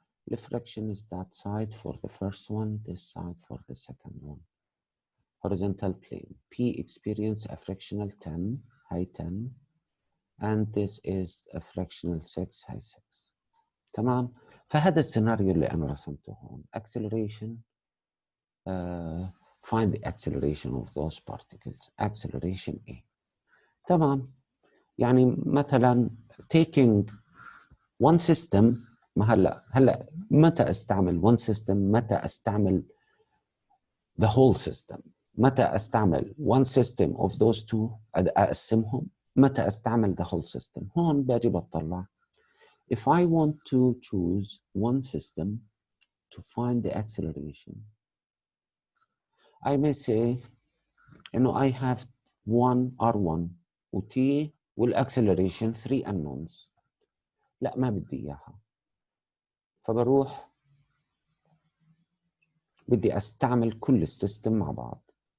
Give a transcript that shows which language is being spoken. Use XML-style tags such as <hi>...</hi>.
<en>The friction is that side for the first one, this side for the second one. Horizontal plane. P experience a frictional 10, high 10, and this is a frictional 6, high 6.</en> <ar>تمام؟ فهذا السيناريو اللي أنا رسمته هون.</ar> <en>Acceleration. Find the acceleration of those particles. Acceleration A.</en> <ar>تمام. يعني مثلا</ar> <en>taking one system.</en> <ar>ما هلا متى استعمل one system؟ متى استعمل</ar> <en>the whole system؟</en> <ar>متى استعمل</ar> <en>one system of those two</en> <ar>اقسمهم؟ متى استعمل the whole system؟ هون باجي بطلع.</ar> <en>If I want to choose one system to find the acceleration, I may say إنه I have one R1 و T والacceleration 3 unknowns.</en> <ar>لا ما بدي إياها. فبروح بدي استعمل كل السيستم مع بعض.</ar>